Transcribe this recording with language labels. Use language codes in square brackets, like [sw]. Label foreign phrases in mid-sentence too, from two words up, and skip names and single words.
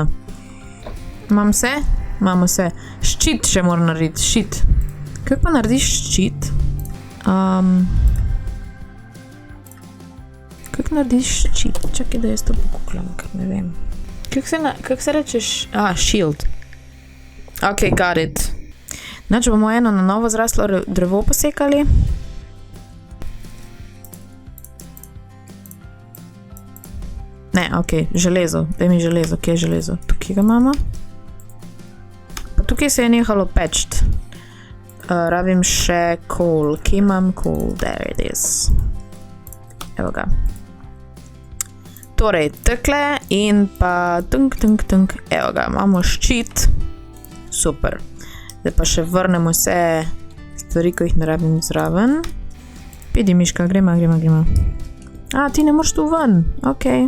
[sl] Imam vse? Imamo vse. Ščit še moram narediti, ščit. Kako pa narediš ščit? Kako narediš ščit? Čakaj, da jaz to pokuklam, ker ne vem. Kako se rečeš? [en] Shield. Ok, got it. [sl] Znači bomo eno na novo zraslo drevo posekali. Ne, ok, železo. Daj mi železo, kje je železo? Tukaj ga imamo. Pa tukaj se je nehalo pečt. Rabim še coal. Kje imam coal? [en] There it is. [sl] Evo ga. Torej, tekle in pa tunk. Evo ga, imamo ščit. Super. Zdaj pa še vrnemo vse stvari, ko jih ne rabim zraven. Pidi, miška, gremo. Ti ne moreš tu ven. Ok.